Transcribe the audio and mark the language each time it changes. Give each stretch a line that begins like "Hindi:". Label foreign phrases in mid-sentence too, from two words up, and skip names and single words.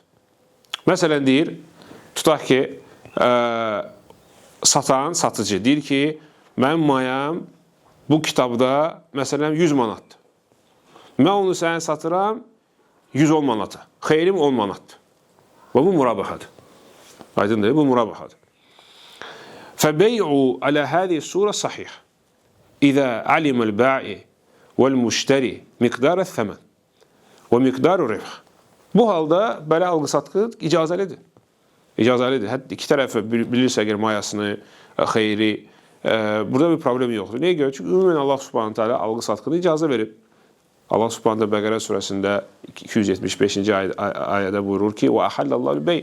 Azerbaijani: Məsələn deyir, tutaq ki, satan, satıcı deyir ki, mənim mayam bu kitabda məsələn 100 manatdır. Mən onu sənə satıram 110 manata. Xeyrim 10 manatdır. Və bu murabahadır. Aydındır, bu murabahadır.
Arabic: فَبَيْعُوا عَلَى هَذِهِ الصُّورَةِ صَحِيحٌ إِذَا عَلِمَ الْبَائِعُ وَالْمُشْتَرِي مِقْدَارَ الثَّمَنِ وَمِقْدَارُ الرِّبْحِ.
Azerbaijani: Bu halda belə alqı-satqı icazəlidir. İcazəlidir. Hətta iki tərəfə bilirsə əgər mayasını, xeyri, burada bir problem yoxdur. Nəyə görə? Çünki ümumən Allah
Arabic: سبحانه تعالى
Azerbaijani: alqı-satqını icazə verib. Allah
Arabic: سبحانه تعالى
Azerbaijani: Bəqərə surəsində 275-ci ayədə buyurur ki:
Arabic: "وأحل الله البيع."